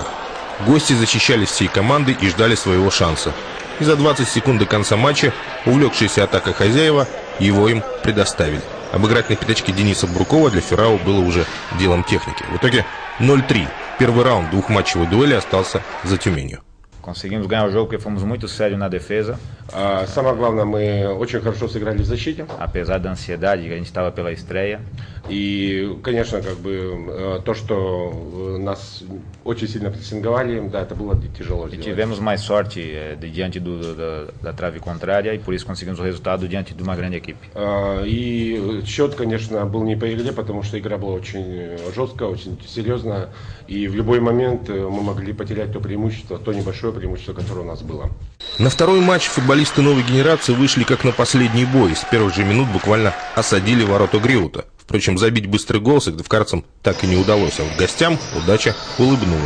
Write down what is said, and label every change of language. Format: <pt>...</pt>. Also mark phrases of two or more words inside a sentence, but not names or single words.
<ru>Гости защищались всей командой и ждали своего шанса. И за 20 секунд до конца матча, увлекшиеся атакой хозяева, его им предоставили. Обыграть на пятачке Дениса Брукова для Феррау было уже делом техники. В итоге 0-3. Первый раунд двухматчевой дуэли остался за Тюменью.</ru> <pt>Conseguimos ganhar o jogo porque fomos muito sérios na defesa.</pt> <ru>Самое главное, мы очень хорошо сыграли в защите.</ru> <pt>Apesar da ansiedade que a gente estava pela estreia.</pt> <ru>И, конечно, то, что нас очень сильно прессинговали, да, это было тяжело сделать.</ru> <pt>Tivemos mais sorte diante da trave contrária и por isso conseguimos o resultado diante de uma grande equipe.</pt> <ru>И счет, конечно, был не по игре, потому что игра была очень жесткая, очень серьезная. И в любой момент мы могли потерять то преимущество, то небольшое преимущество, которое у нас было. На второй матч футболисты новой генерации вышли как на последний бой. С первых же минут буквально осадили ворота Греута. Впрочем, забить быстрый гол сыктывкарцам так и не удалось, а вот гостям удача улыбнулась.</ru>